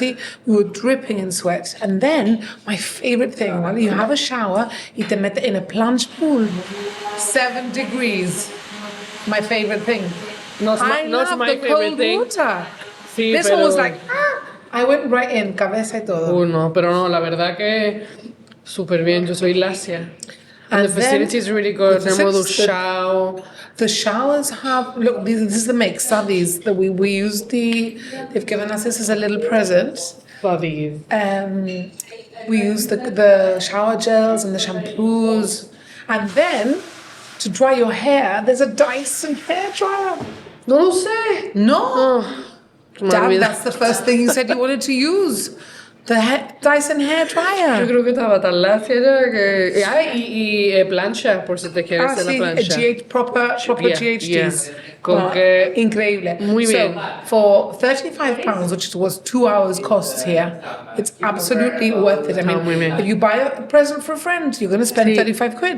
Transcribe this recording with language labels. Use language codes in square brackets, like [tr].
[en] We were dripping in sweat. And then, my favorite thing, well, you have a shower, [es] y te mete [en] in a plunge pool. 7 degrees. My favorite thing. Not my favorite thing. Water. [es] Sí, [en] this one was like, I went right in, [es] cabeza y todo. No, pero no, la verdad que súper bien. Yo soy lacia. [en] And the facility is really good. [es] Tenemos shower. [en] The showers have, look, this is the mix, these that we used they've given us this as a little present. Buddies. We used the shower gels and the shampoos. And then, to dry your hair, there's a Dyson hair dryer. [es] No lo sé. No. [en] Dad, that's the first thing you said you wanted to use. The Dyson hair dryer. [es] Yo creo que estaba tan lacia que... y plancha, por si te quieres hacer la plancha. [en] Proper GHDs. [es] Increíble. Muy bien. [en] So, for £35, which was 2 hours costs here, it's absolutely worth it. I mean, if you buy a present for a friend, you're going to spend 35 quid.